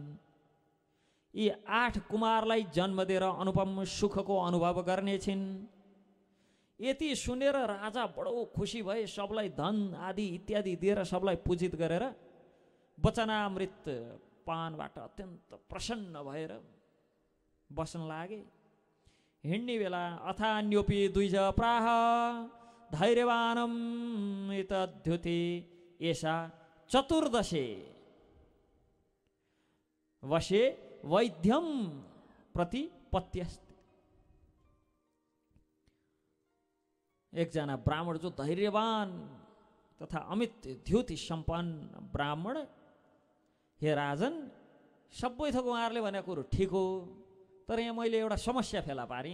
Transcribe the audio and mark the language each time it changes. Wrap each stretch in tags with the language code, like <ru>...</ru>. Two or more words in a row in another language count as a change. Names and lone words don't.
<ne>यी 8 कुमारलाई जन्म दिएर अनुपम सुखको अनुभव गर्नेछिन्। यति सुनेर राजा बडो खुसी भए, सबलाई धन आदि इत्यादि दिएर सबलाई पूजित गरेर वचनामृत पानबाट अत्यन्त प्रसन्न भएर बस्न लागे। हिँड्ने बेला</ne> <sa>अथान्योपि द्विज प्राह धैर्यवानम एतद्युति एषा चतुर्दशे वशे वैद्यम प्रतिपत्त्यस्ति।</sa> <ne>एकजना ब्राह्मण जो धैर्यवान तथा अमित द्युति सम्पन्न ब्राह्मण, हे राजन, सबै थोक उहाँहरूले भनेको कुरो ठिक हो, तर यहाँ मैले एउटा समस्या फेला पारेँ।</ne>